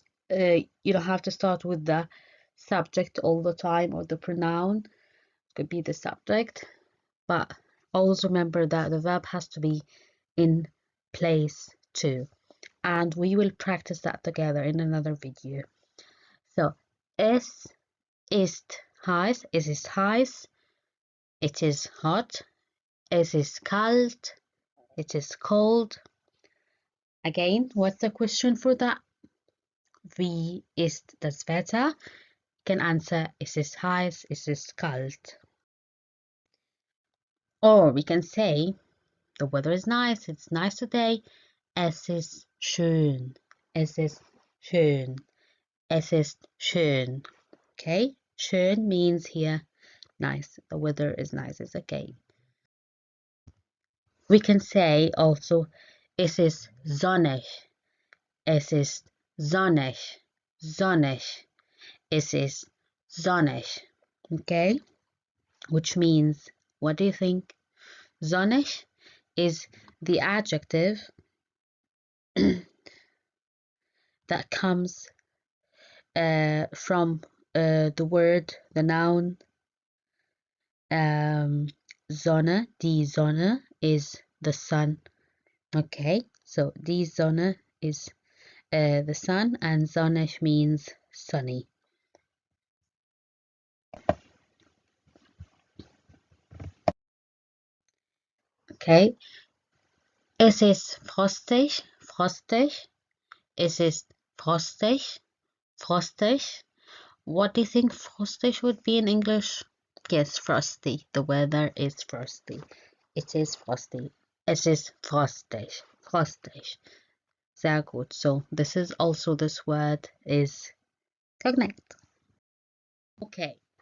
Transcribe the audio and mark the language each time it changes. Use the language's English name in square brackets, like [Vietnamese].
[English] You don't have to start with the subject all the time or the pronoun. It could be the subject, but always remember that the verb has to be in place too. And we will practice that together in another video. [German] So, es ist heiß, es ist heiß, [English] it is hot, [German] es ist kalt, [English] it is cold. Again, what's the question for that? [German] Wie ist das Wetter? [English] You can answer, [German] es ist heiß, es ist kalt. [English] Or we can say, the weather is nice, it's nice today, [German] es ist schön, es ist schön, [English] es ist schön. Okay, schön means here nice, the weather is nice, it's okay. We can say also, [German] es ist sonnig, es ist sonnig, sonnig, es ist sonnig, okay? [English] Which means, what do you think? Sonnig is the adjective that comes from the word, the noun Sonne. Die Sonne is the sun. Okay, so die Sonne is the sun, and sonnig means sunny. [German] Okay, es ist frostig, frostig. Es ist frostig, frostig. [English] What do you think frostig would be in English? Yes, frosty. The weather is frosty. It is frosty. [German] Es ist frostig, frostig. Sehr gut. [English] So this is also, this word is cognate. Okay.